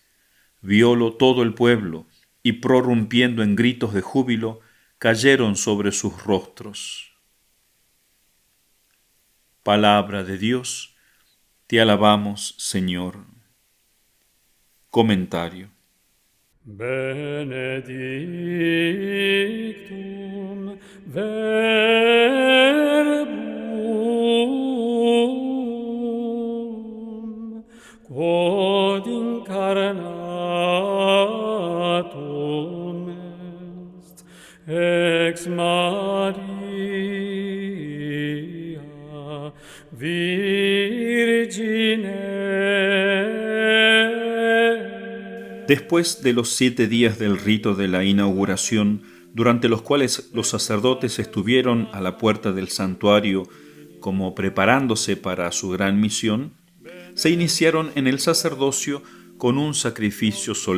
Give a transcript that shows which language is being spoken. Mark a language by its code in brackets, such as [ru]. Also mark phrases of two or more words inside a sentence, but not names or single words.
[es] Viólo todo el pueblo, y prorrumpiendo en gritos de júbilo, cayeron sobre sus rostros. Palabra de Dios, te alabamos, Señor. Comentario. [la] Benedictum verbum quod incarnatum est ex Maria Virgine. [es] Después de los 7 días del rito de la inauguración, durante los cuales los sacerdotes estuvieron a la puerta del santuario como preparándose para su gran misión, se iniciaron en el sacerdocio con un sacrificio solemne.